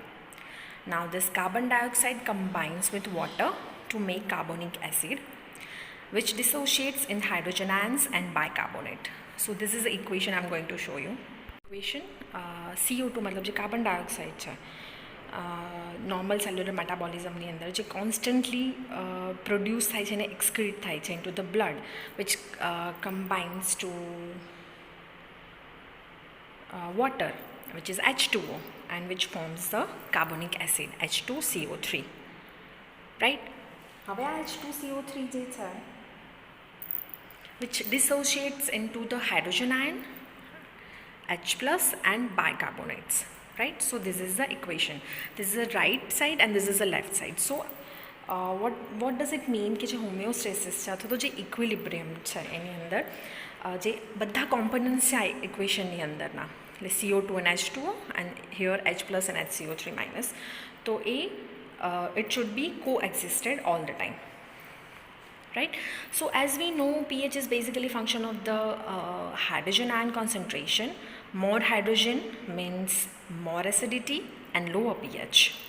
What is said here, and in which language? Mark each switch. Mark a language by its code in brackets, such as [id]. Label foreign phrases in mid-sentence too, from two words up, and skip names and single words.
[en] Now this carbon dioxide combines with water to make carbonic acid, which dissociates in hydrogen ions and bicarbonate. So this is the equation I'm going to show you. Equation CO2 [hi] मतलब जो [en] carbon dioxide છે normal cellular metabolism [gu] ની અંદર જે [en] constantly produce [gu] થાય છે અને [en] excrete [gu] થાય છે [en] into the blood, which combines to water, which is H2O, and which forms the carbonic acid H2CO3, right? [gu] હવે આ H2CO3 જે છે [en] which dissociates into the hydrogen ion H plus and bicarbonates, right? So this is the equation. This is the right side and this is the left side. So what does it mean [gu] કે જે હોમિયોસ્ટેસિસ છે અથવા તો જે ઇક્વિલિબ્રિયમ છે એની અંદર જે બધા કોમ્પોનન્ટ્સ છે આ ઇક્વેશનની અંદરના એટલે [en] CO2 and H2O and here H plus and HCO3 minus, [gu] તો [en] it should be coexisted all the time, right? So as we know, pH is basically a function of the hydrogen ion concentration. More hydrogen means more acidity and lower pH.